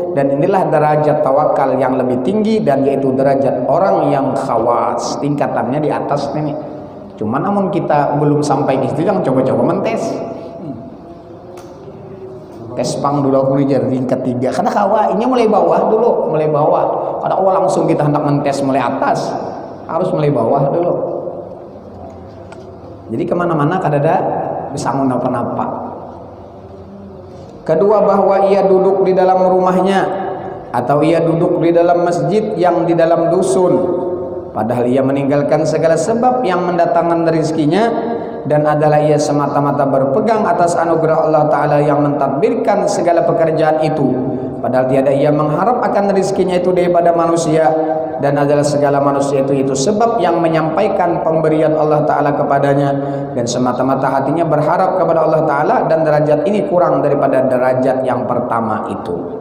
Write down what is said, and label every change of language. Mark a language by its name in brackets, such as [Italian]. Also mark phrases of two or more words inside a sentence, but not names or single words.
[Indonesian] Dan inilah derajat tawakal yang lebih tinggi, dan yaitu derajat orang yang khawas, tingkatannya di atas ini. Cuma namun kita belum sampai ke situ, jangan coba-coba mentes. [Banjar] Tes pang dulu aku jadi ketiga. Karena kawa ini mulai bawah dulu, mulai bawah. Kada awal langsung kita hendak mentes mulai atas, harus mulai bawah dulu. Jadi kemana-mana kadada bisa napa-napa. [Indonesian] Kedua, bahwa ia duduk di dalam rumahnya atau ia duduk di dalam masjid yang di dalam dusun, padahal ia meninggalkan segala sebab yang mendatangkan rezekinya, dan adalah ia semata-mata berpegang atas anugerah Allah Ta'ala yang mentadbirkan segala pekerjaan itu, padahal tiada ia mengharap akan rezekinya itu daripada manusia, dan adalah segala manusia itu sebab yang menyampaikan pemberian Allah Ta'ala kepadanya, dan semata-mata hatinya berharap kepada Allah Ta'ala, dan derajat ini kurang daripada derajat yang pertama itu.